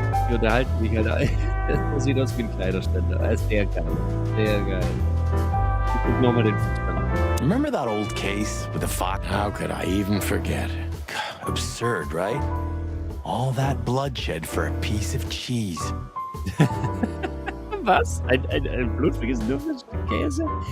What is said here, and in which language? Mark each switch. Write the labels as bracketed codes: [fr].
[de] Die unterhalten mich halt. Das sieht aus wie ein Kleiderständer. Das ist sehr geil. Sehr geil. Ich guck nochmal den Fuchs an. [en] Remember that old case with the fox? How could I even forget? Absurd, right? All that bloodshed for a piece of cheese. [de] Was? Ein blutvergießener Käse?